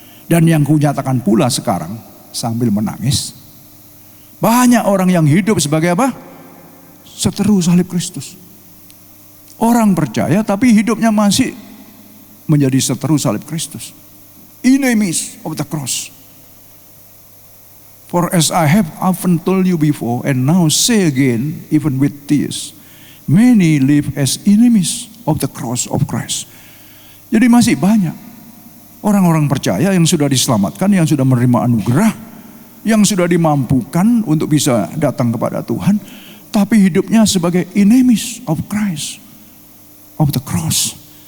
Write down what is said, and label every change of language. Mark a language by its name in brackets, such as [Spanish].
[Indonesian] Dan yang kunyatakan pula sekarang sambil menangis. Banyak orang yang hidup sebagai apa? Seteru salib Kristus. Orang percaya tapi hidupnya masih menjadi seteru salib Kristus. [English] Enemies of the cross. For as I have often told you before and now say again even with tears, many live as enemies of the cross of Christ. [Indonesian] Jadi masih banyak orang-orang percaya yang sudah diselamatkan, yang sudah menerima anugerah, yang sudah dimampukan untuk bisa datang kepada Tuhan, tapi hidupnya sebagai [English] enemies of Christ, of the cross.